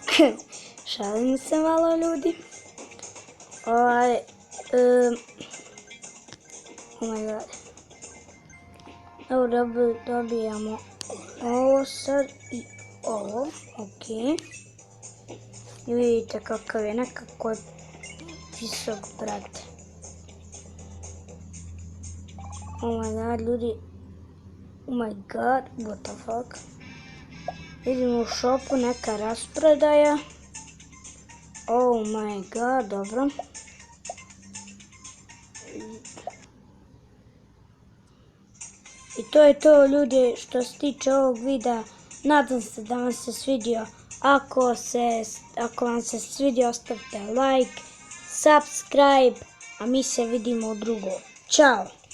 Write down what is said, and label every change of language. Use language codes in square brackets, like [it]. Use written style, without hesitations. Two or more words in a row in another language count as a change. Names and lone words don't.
[sr] Šalim se malo ljudi. [en] Oh my god. [sr] Evo dobijamo ovo sad i ovo. Ok. I vidite kakav je, nekako visok, brate. [en] Oh my god ljudi. Oh my god, what the fuck. [sr] Vidimo u šopu neka rasprodaja. [en] Oh my god, dobro. [sr] I to je to ljudi što se tiče ovog videa. Nadam se da vam se svidio. Ako vam se svidio, ostavite [en] like, subscribe, [sr] a mi se vidimo u drugom. Ćao!